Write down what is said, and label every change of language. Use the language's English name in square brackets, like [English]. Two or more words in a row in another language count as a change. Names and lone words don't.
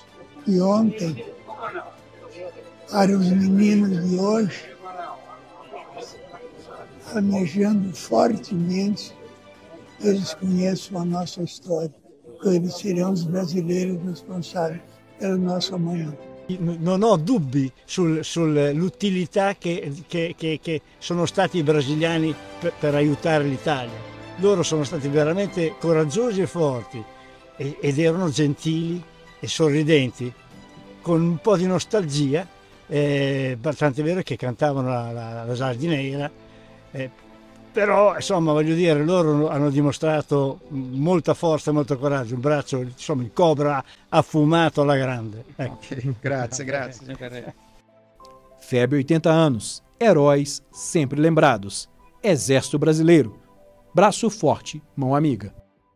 [Portuguese] E ontem, para os meninos de hoje, almejando fortemente, eles conheçam a nossa história, porque eles serão os brasileiros responsáveis pelo nosso amanhã. [Italian] Non ho dubbi sull'utilità che sono stati i brasiliani per aiutare l'Italia. Loro sono stati veramente coraggiosi e forti ed erano gentili e sorridenti, con un po' di nostalgia, tant'è vero che cantavano la Giardineira, però insomma voglio dire, loro hanno dimostrato molta forza e molto coraggio, un braccio, insomma il Cobra ha fumato alla grande. Okay. Grazie. [Portuguese] FEB 80 anos, heróis sempre lembrados. Exército Brasileiro, braço forte, mão amiga.